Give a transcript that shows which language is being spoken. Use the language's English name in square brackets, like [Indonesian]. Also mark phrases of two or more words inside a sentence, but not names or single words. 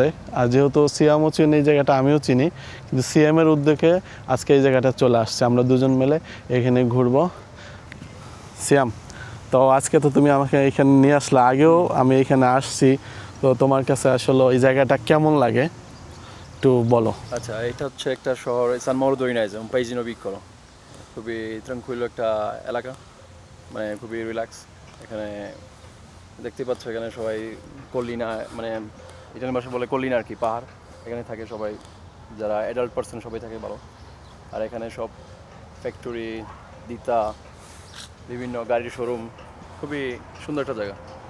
[Bangla] আর যেহেতু সিয়ামও চিনি এই জায়গাটা, আমিও চিনি, কিন্তু সিয়ামের উদ্যোগে আজকে এই জায়গাটা চলে আসছে। আমরা দুজন মিলে এখানে ঘুরবো। সিয়াম, তো আজকে তো তুমি আমাকে এখানে নিয়ে আসলে, আগেও আমি এখানে আসছি, তো তোমার কাছে আসলে এই জায়গাটা কেমন লাগে একটু বলো। আচ্ছা, এটা হচ্ছে একটা শহর, [Italian] San Mauro do Inese, un paesino piccolo, [Bangla] খুবই ট্রাঙ্কুইলো একটা এলাকা, মানে খুবই রিল্যাক্স। এখানে দেখতে পাচ্ছ, এখানে সবাই কল্লিনা, মানে ইটালিয়ান ভাষা বলে কল্লিনা আর কি, পাহাড়। এখানে থাকে সবাই, যারা [English] adult person [Bangla] সবাই থাকে ভালো। আর এখানে সব ফ্যাক্টরি, দিতা, বিভিন্ন গাড়ির শোরুম, খুবই সুন্দর একটা জায়গা।